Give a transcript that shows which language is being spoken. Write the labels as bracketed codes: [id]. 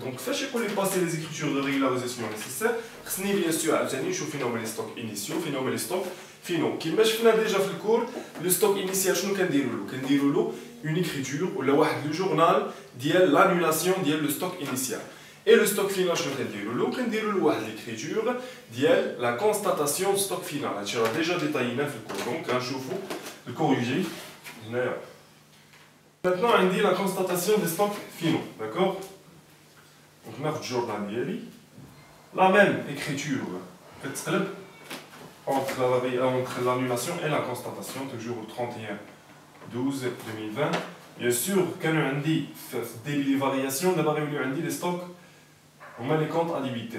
[fr] Donc, faites qu'on les passer les écritures de régularisation nécessaires. خصني bien sûr [ar] عاوتاني نشوف فين هما [fr] les stocks initiaux, [ar] فين هما [fr] les stocks finaux. [ar] كيما شفنا déjà في الكور [fr] le stock initial [ar] شنو كنديروا له [fr] une écriture [ar] ولا واحد le journal ديال [fr] l'annulation ديال le stock initial. Et le stock final [ar] شنو كنديروا له واحد l'écriture ديال [fr] la constatation du stock final. [ar] هادشي راه [fr] déjà détaillé [ar] في الكور. Donc غنشوفوا الكوريجي هنايا. [fr] Maintenant, on dit la constatation des stocks finaux, d'accord? Donc, notre journal ديالي la même écriture entre l'annulation et la constatation, toujours au 31/12/2020. Bien sûr, quand on dit des variations, d'abord on dit les stocks, on met les comptes à débiter.